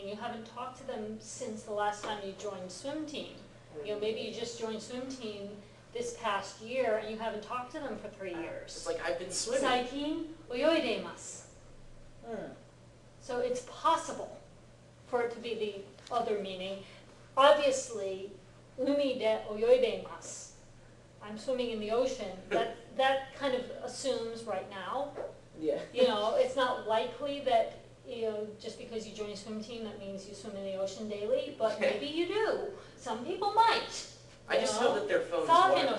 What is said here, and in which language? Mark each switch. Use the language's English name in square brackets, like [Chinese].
[English] And you haven't talked to them since the last time you joined swim team. Maybe you just joined swim team this past year and you haven't talked to them for 3 years. It's like I've been swimming. [Japanese] 最近泳いでいます. [English] So it's possible for it to be the other meaning. [Japanese] Obviously, 海で泳いでいます. [English] I'm swimming in the ocean. That kind of assumes right now. Yeah. It's not likely that, just because you join a swim team, that means you swim in the ocean daily, but maybe you do. Some people might. I just know that their phone's [Japanese] サーフィンを